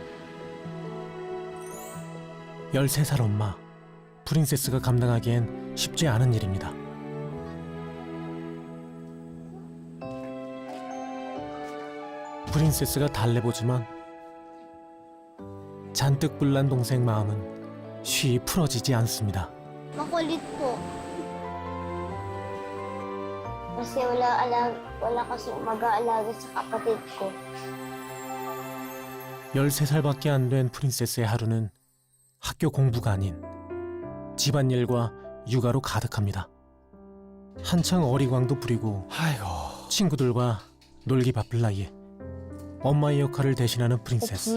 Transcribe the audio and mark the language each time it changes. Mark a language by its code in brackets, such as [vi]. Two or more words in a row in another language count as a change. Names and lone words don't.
[ko] 13살 엄마, 프린세스가 감당하기엔 쉽지 않은 일입니다. 프린세스가 달래보지만 잔뜩 불난 동생 마음은 쉬이 풀어지지 않습니다. [tl] Makulit po. Kasi wala kasi mag-aalaga sa kapatid ko. [ko] 13살밖에 안 된 프린세스의 하루는 학교 공부가 아닌 집안일과 육아로 가득합니다. 한창 어리광도 부리고 친구들과 놀기 바쁠 나이에 엄마의 역할을 대신하는 프린세스.